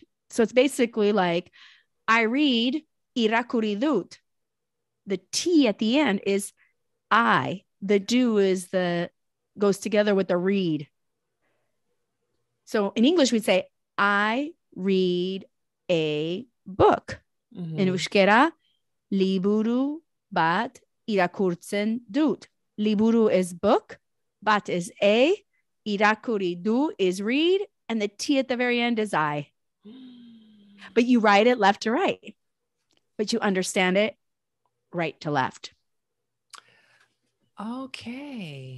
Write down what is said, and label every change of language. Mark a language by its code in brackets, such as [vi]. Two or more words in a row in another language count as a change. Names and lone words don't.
[en] So it's basically like, I read irakuridut. The T at the end is I. The do goes together with the read. So in English, we'd say, I read a book. In Euskera, [eu] liburu bat irakurtzen dut. [en] Liburu is book, bat is a, Irakuri, do is read, and the T at the very end is I. But you write it left to right, but you understand it right to left. Okay.